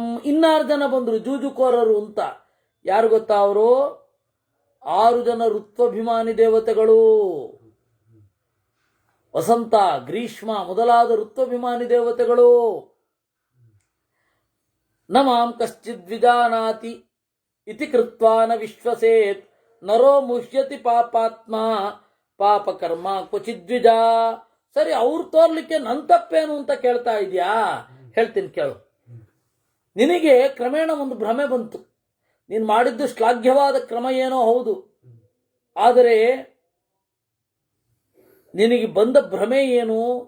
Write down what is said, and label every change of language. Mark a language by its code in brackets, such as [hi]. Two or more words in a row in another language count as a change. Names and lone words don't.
[kn] 6 ಜನ ಬಂದ್ರು ಜೂಜುಕೋರರು ಅಂತ. ಯಾರು ಗೊತ್ತಾ ಅವರು? 6 ಜನ ಋತ್ವಾಭಿಮಾನಿ ದೇವತೆಗಳು. ವಸಂತ, ಗ್ರೀಷ್ಮ ಮೊದಲಾದ ಋತ್ವಾಭಿಮಾನಿ ದೇವತೆಗಳು. [sa] ನಮಾಂ ಕಶ್ಚಿದ್ ವಿಜಾನಾತಿ ಇತಿ ಕೃತ್ವಾ ನ ವಿಶ್ವಸೇತ್ ನರೋ ಮುಹ್ಯತಿ ಪಾಪಾತ್ಮ ಪಾಪಕರ್ಮ ಕ್ವಚಿದ್ವಿಜ. [kn] ಸರಿ, ಅವ್ರು ತೋರ್ಲಿಕ್ಕೆ ನನ್ ತಪ್ಪೇನು ಅಂತ ಕೇಳ್ತಾ ಇದೆಯಾ? ಹೇಳ್ತೀನಿ ಕೇಳು. ನಿನಗೆ ಕ್ರಮೇಣ ಒಂದು ಭ್ರಮೆ ಬಂತು. ನೀನು ಮಾಡಿದ್ದು ಶ್ಲಾಘ್ಯವಾದ ಕ್ರಮ ಏನೋ ಹೌದು, ಆದರೆ ನಿನಗೆ ಬಂದ ಭ್ರಮೆ ಏನು?